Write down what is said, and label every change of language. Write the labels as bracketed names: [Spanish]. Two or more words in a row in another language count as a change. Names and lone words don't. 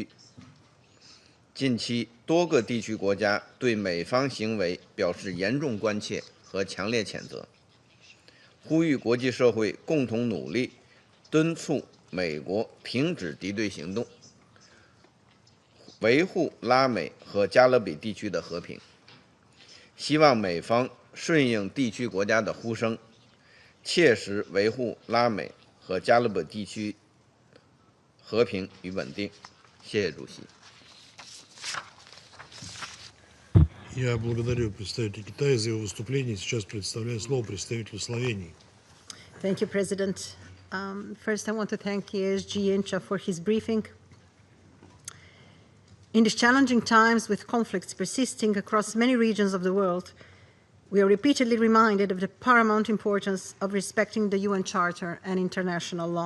[Chinese] 近期，多个地区国家对美方行为表示严重关切和强烈谴责，呼吁国际社会共同努力，敦促美国停止敌对行动，维护拉美和加勒比地区的和平。希望美方顺应地区国家的呼声，切实维护拉美和加勒比地区和平与稳定。谢谢主席。 [Russian] Я благодарю представителя Китая за его выступление. Сейчас предоставляю слово представителю Словении. [English] Thank you, President. First, I want to thank ESG-NSH for his briefing. In these challenging times with conflicts persisting across many regions of the world, we are repeatedly reminded of the paramount importance of respecting the UN Charter and international law.